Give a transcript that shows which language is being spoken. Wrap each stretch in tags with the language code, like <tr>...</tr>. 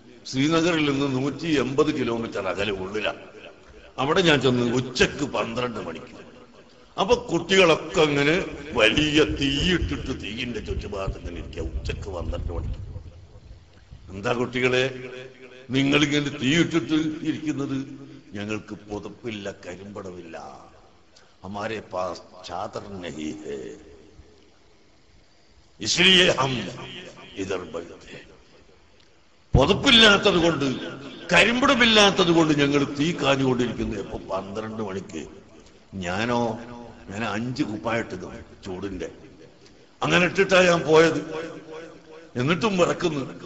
<ml>ശ്രീനഗറിൽ നിന്ന് 180 കിലോമീറ്റർ അകലെ ഉള്ളിലാണ്. അവിടെ ഞാൻ ചെന്ന് ഉച്ചക്ക് 12 മണിക്ക്. അപ്പൊ കുട്ടികളൊക്കെ അങ്ങനെ വലിയ തീയിട്ടിട്ട് തീയിന്റെ ചുറ്റുഭാഗത്ത് ഇങ്ങനെ ഇരിക്കുക. ഉച്ചക്ക് 12 മണിക്ക്. എന്താ കുട്ടികളെ നിങ്ങളിങ്ങനെ തീയിട്ടിട്ട് ഇരിക്കുന്നത്? ഞങ്ങൾക്ക് പുതപ്പില്ല, കരിമ്പടവില്ല.</ml> <hi>हमारे पास चादर नहीं है, इसलिए हम इधर बैठे.</hi> <ml>പുതപ്പില്ലാത്തത് കൊണ്ട് കരിമ്പടമില്ലാത്തത് കൊണ്ട് ഞങ്ങൾ തീ കാഞ്ഞുകൊണ്ടിരിക്കുന്നു. എപ്പോ 12 മണിക്ക്. ഞാൻ 5 കുപ്പായിട്ടത് ചൂടിന്റെ അങ്ങനെ ഇട്ടിട്ടാ ഞാൻ പോയത്. എന്നിട്ടും വിറക്കുന്നു.</ml>